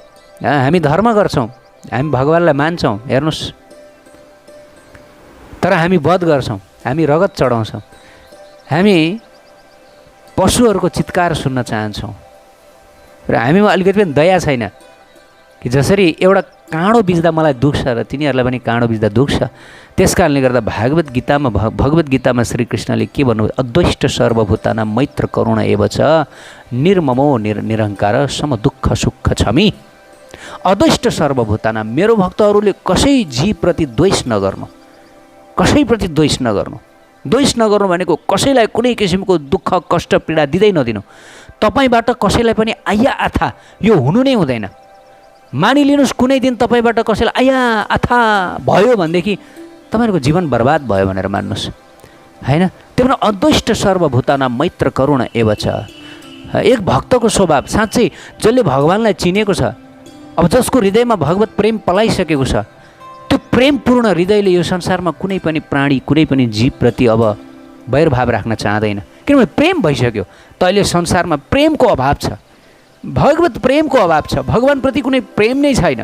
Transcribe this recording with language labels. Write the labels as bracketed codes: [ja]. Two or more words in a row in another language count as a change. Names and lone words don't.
[ne] हामी धर्म गर्छौँ, हामी भगवानलाई मान्छौँ, हेर्नुहोस्, तर हामी वध गर्छौँ, हामी रगत चढाउँछौँ, हामी पशुहरूको चित्कार सुन्न चाहन्छौँ, र हामीमा अलिकति पनि दया छैन कि जसरी एउटा काँडो बिच्दा मलाई दुख्छ र तिनीहरूलाई पनि काँडो बिच्दा दुख्छ। त्यस कारणले गर्दा भगवत गीतामा श्रीकृष्णले के भन्नुभयो? [sa] अद्वैष्ट सर्वभूतानां मैत्र करुण एव च निर्ममो निरहङ्कार सम दुःख सुख छमी। अद्वैष्ट सर्वभूतानां, [ne] मेरो भक्तहरूले कसै जीवप्रति द्वेष नगर्नु, कसैप्रति द्वेष नगर्नु। द्वेष नगर्नु भनेको कसैलाई कुनै किसिमको दुःख कष्ट पीडा दिँदै नदिनु। तपाईँबाट कसैलाई पनि आया आथा यो हुनु नै हुँदैन। मानिलिनुहोस् कुनै दिन तपाईँबाट कसैलाई आया आथा भयो भनेदेखि तपाईँहरूको जीवन बर्बाद भयो भनेर मान्नुहोस्, होइन। [sa] त्यो पनि अद्वैष्ट सर्वभूतानां मैत्र करुण एव च। [ne] एक भक्तको स्वभाव साँच्चै जसले भगवानलाई चिनेको छ, अब जसको हृदयमा भगवत प्रेम पलाइसकेको छ, त्यो प्रेमपूर्ण हृदयले यो संसारमा कुनै पनि प्राणी, कुनै पनि जीवप्रति अब वैरभाव राख्न चाहँदैन, किनभने प्रेम भइसक्यो। त अहिले संसारमा प्रेमको अभाव छ, भगवत प्रेमको अभाव छ, भगवानप्रति कुनै प्रेम नै छैन।